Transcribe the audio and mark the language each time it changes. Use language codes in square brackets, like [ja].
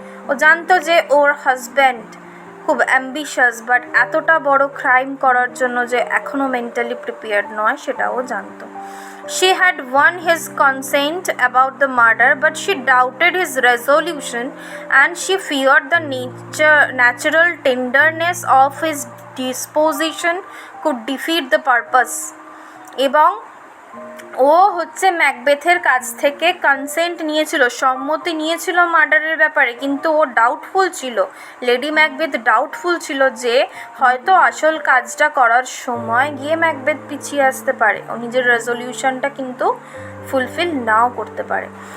[bn] ও জানতো যে ওর হাজব্যান্ড খুব অ্যাম্বিশাস, বাট এতটা বড় ক্রাইম করার জন্য যে এখনও মেন্টালি প্রিপেয়ার্ড নয় সেটাও জানতো। [en] She had won his consent about the murder, but she doubted his resolution, and she feared the natural tenderness of his disposition could defeat the purpose. [bn] এবং ও হচ্ছে ম্যাকবেথের কাছ থেকে কনসেন্ট নিয়েছিল, সম্মতি নিয়েছিল মার্ডারের ব্যাপারে, কিন্তু ও ডাউটফুল ছিল, লেডি ম্যাকবেথ ডাউটফুল ছিল যে হয়তো আসল কাজটা করার সময় গিয়ে ম্যাকবেথ পিছিয়ে আসতে পারে, ও নিজের রেজলিউশনটা কিন্তু ফুলফিল নাও করতে পারে।